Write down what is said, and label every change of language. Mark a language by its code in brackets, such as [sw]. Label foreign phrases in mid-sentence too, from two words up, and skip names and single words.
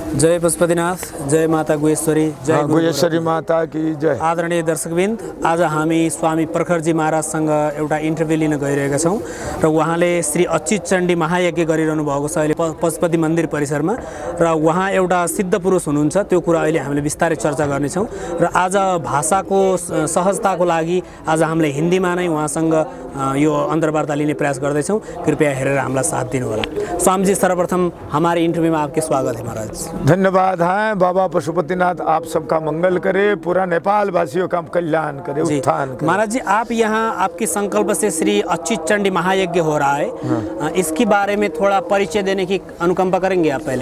[hi] जय पशुपतिनाथ, जय माता गुहेश्वरी, जय गुहेश्वरी माता की जय। [ne] आदरणीय दर्शकबिन्द, आज हामी स्वामी प्रखरजी महाराजसँग एउटा इन्टरभ्यू लिन गइरहेका छौँ र उहाँले श्री अच्युत चण्डी महायज्ञ गरिरहनु भएको छ अहिले पशुपति मन्दिर परिसरमा र उहाँ एउटा सिद्ध पुरुष हुनुहुन्छ। त्यो कुरा अहिले हामीले बिस्तारै चर्चा गर्नेछौँ र आज भाषाको सहजताको लागि आज हामीले हिन्दीमा नै उहाँसँग यो अन्तर्वार्ता लिने प्रयास गर्दैछौँ। कृपया हेरेर हामीलाई साथ दिनुहोला। [hi] स्वामीजी, सर्वप्रथम हमारे इंटरव्यू में आपके स्वागत है महाराज। धन्यवाद है। बाबा पशुपतिनाथ आप सबका मंगल करे, पूरा नेपाल वासियों का कल्याण करे, उत्थान करे। महाराज जी, आप यहाँ आपकी संकल्प से श्री अच्युत चण्डी महायज्ञ हो रहा है, इसके बारे में थोड़ा परिचय देने की अनुकंपा करेंगे आप पहले?